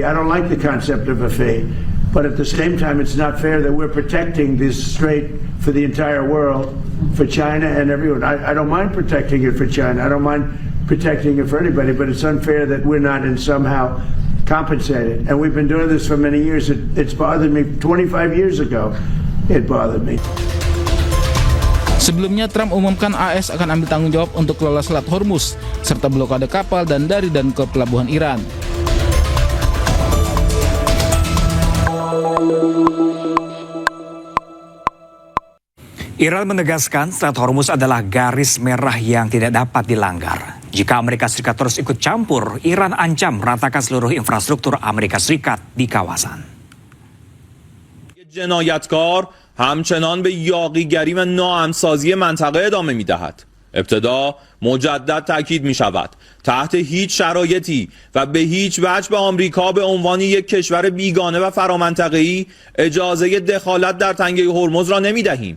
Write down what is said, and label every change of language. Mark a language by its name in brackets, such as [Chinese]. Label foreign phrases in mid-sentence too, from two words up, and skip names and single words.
[English] I don't like the concept of a fee, but at the same time, it's not fair that we're protecting this strait for the entire world, for China and everyone. I don't mind protecting it for China. I don't mind protecting it for anybody, but it's unfair that we're not in somehow compensated. And we've been doing this for many years. It's bothered me 25 years ago. It bothered me. [Indonesian] Sebelumnya, Trump umumkan AS akan ambil tanggung jawab untuk kelola Selat Hormuz, serta blokade kapal dan dari dan ke pelabuhan Iran. Iran menegaskan Selat Hormuz adalah garis merah yang tidak dapat dilanggar. Jika Amerika Serikat terus ikut campur, Iran ancam meratakan seluruh infrastruktur Amerika Serikat di kawasan. [Persian] جنایتکار همچنان به یاغیگری و ناامن‌سازی منطقه ادامه می‌دهد. ابتدا مجدد تاکید می‌شود تحت هیچ شرایطی و به هیچ وجه به آمریکا به عنوان یک کشور بیگانه و فرامنطقه‌ای اجازه دخالت در تنگه هرمز را نمی‌دهیم.